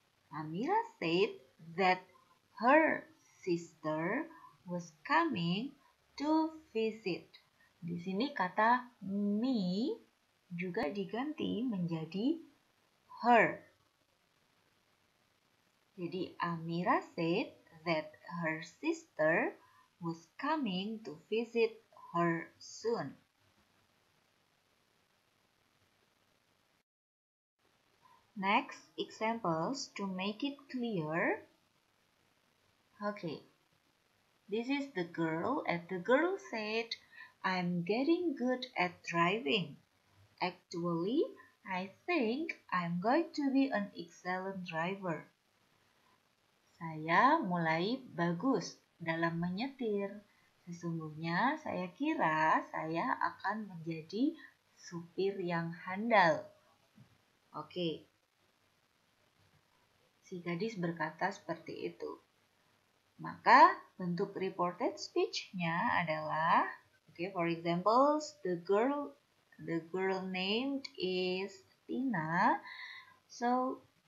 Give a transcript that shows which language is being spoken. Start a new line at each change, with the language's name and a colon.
English: Amira said that her sister was coming to visit.
Indonesian: Di sini kata me juga diganti menjadi her.
English: Jadi Amira said that her sister was coming to visit her soon. Next examples to make it clear. Okay. This is the girl, and the girl said, I'm getting good at driving. Actually, I think I'm going to be an excellent driver.
Indonesian: Saya mulai bagus dalam menyetir. Sesungguhnya saya kira saya akan menjadi supir yang handal. Oke. Si gadis berkata seperti itu. Maka bentuk reported speech-nya adalah,
English: for example, the girl named is Tina. So